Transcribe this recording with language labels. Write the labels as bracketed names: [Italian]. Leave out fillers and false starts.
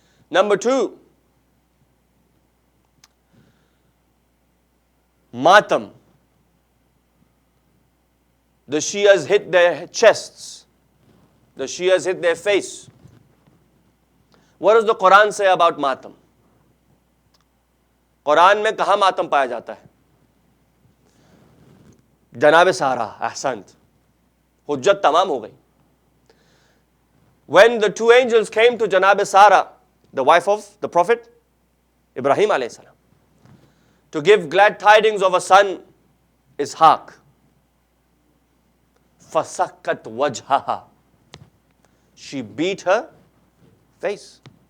[English] Number two, matam. The Shias hit their chests. The Shias hit their face. What does the Quran say about matam? [Hindi] Quran में कहाँ मातम पाया जाता है? जनाब सारा, ahsant. हुज्जत तमाम हो गई. [English] When the two angels came to Janab Sara, the wife of the Prophet Ibrahim alayhi salam, to give glad tidings of a son, Ishaq, [Arabic] فَسَكَّتْ وَجْهَهَا, [English] she beat her face.